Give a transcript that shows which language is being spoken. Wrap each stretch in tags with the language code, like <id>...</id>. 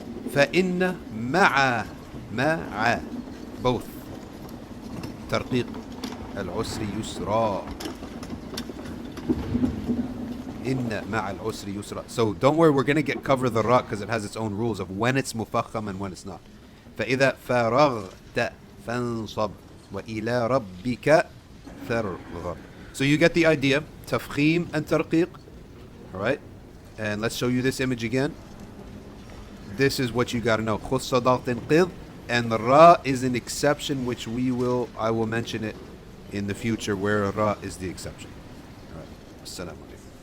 <ar>فإن مع both ترقيق العسر يسرا. إن مع العسر يسرا.</ar> <en>So don't worry, we're going to cover the ra because it has its own rules of when it's مفخم and when it's not.</en> <ar>فإذا فرغت فانصب وإلى ربك فارغب.</ar> <en>So you get the idea.</en> <ar>تفخيم and ترقيق.</ar> <en>Alright. And let's show you this image again. This is what you got to know.</en> <ar>خُصَّ ضغط قِض,</ar> <en>and the ra is an exception, which I will mention it in the future where ra is the exception. All right. Assalamu alaikum.</en>